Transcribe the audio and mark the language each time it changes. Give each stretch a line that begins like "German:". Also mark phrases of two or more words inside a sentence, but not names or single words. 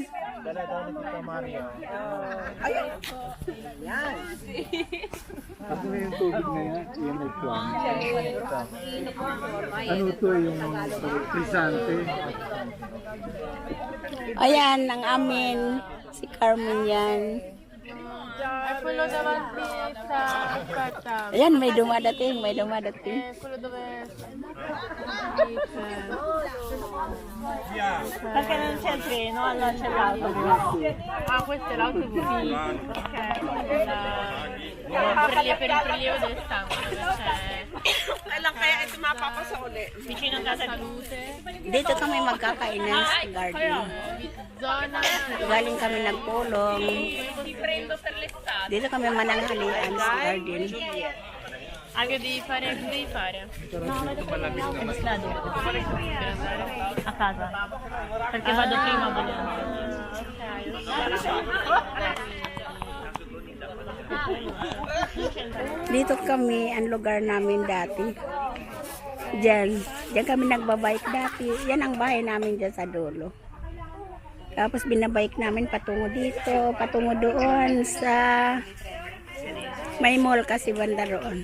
Filipino: Ano yung tubig na yan? Yan may plan. Ano to yung krisante? Ayan, ang amin. Si Carmen yan.
Italian: Quello davanti sta aspetta.
Filipino: Ayan, may dumadating, may dumadating.
Italian: Quello dove perché non c'è il treno, allora c'è l'autobus. Ah, questo è l'autobus? Sì. Ok. Per il prelievo del sangue.
Filipino: Kailan kaya ito mapapasa uli?
Italian: Vicino a casa Salute.
Filipino: Dito kami magkakainan sa garden. Zona. Galing kami nagpulong.
Italian: Ti prendo per l'estate.
Filipino: Dito kami mananghalian sa garden.
Italian: Che devi fare? Che devi fare? No, vado per l'Islanda. A casa. Perché vado prima a Bologna.
Filipino: Dito kami, ang lugar namin dati. Diyan kami nagbabike dati. Yan ang bahay namin dyan sa dulo. Tapos binabike namin patungo dito, patungo doon sa may mall kasi banda roon.